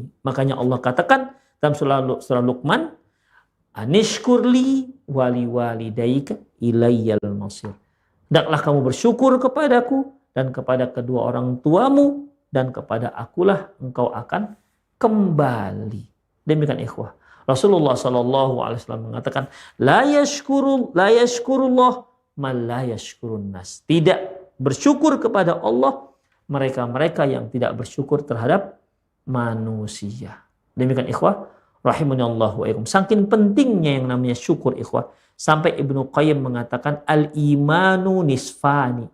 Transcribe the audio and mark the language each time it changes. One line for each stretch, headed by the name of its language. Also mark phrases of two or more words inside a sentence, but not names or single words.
Indonesian: Makanya Allah katakan dalam surah Luqman,
Arabic: أن اشكر لي ولوالديك إلي المصير.
Indonesian: Hendaklah kamu bersyukur kepadaku dan kepada kedua orang tuamu, dan kepada akulah engkau akan kembali. Demikian ikhwah. Rasulullah
Arabic: صلى الله عليه وسلم
Indonesian: mengatakan,
Arabic: لا يشكر الله من لا يشكر الناس.
Indonesian: Tidak bersyukur kepada Allah mereka-mereka yang tidak bersyukur terhadap manusia. Demikian ikhwah
Arabic: رحمني الله وإياكم.
Indonesian: Saking pentingnya yang namanya syukur ikhwah, sampai Ibnu Qayyim mengatakan
Arabic: الإيمان نصفان.